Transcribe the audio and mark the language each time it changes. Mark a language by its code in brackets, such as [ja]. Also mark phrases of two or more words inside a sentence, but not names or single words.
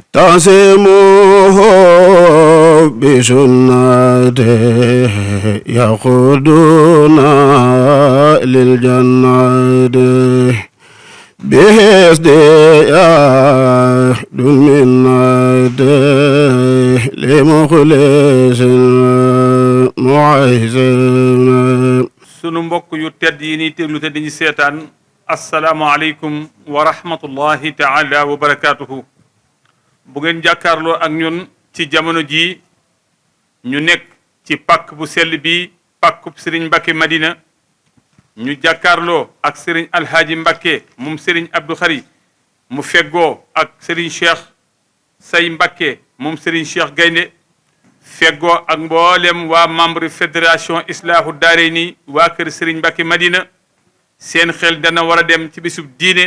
[ar] تعصمه بسنته يقودنا للجنة بحسد يهد منته لمخلص معزم. [wo] sunu mbokk yu tedd yi ni teglu te dañu seetaan [ar] السلام عليكم ورحمة الله تعالى وبركاته. [wo] bu ngeen jàkkaarloo ak ñun ci jamono jii ñu nekk ci pàkk bu sell bi pàkkub Serigne Mbacke Madina ñu jàkkaarloo ak Serigne Alhaaji Mbacke moom Serigne Abdou Khari mu feggoo ak Serigne Cheikh Say Mbacke moom Serigne Cheikh Gaynde feggoo ak mboolem waa [fr] membre fédération [wo] Islaahu Daarayni waa kër Serigne Mbacke Madina seen xel dana war a dem ci bisub diine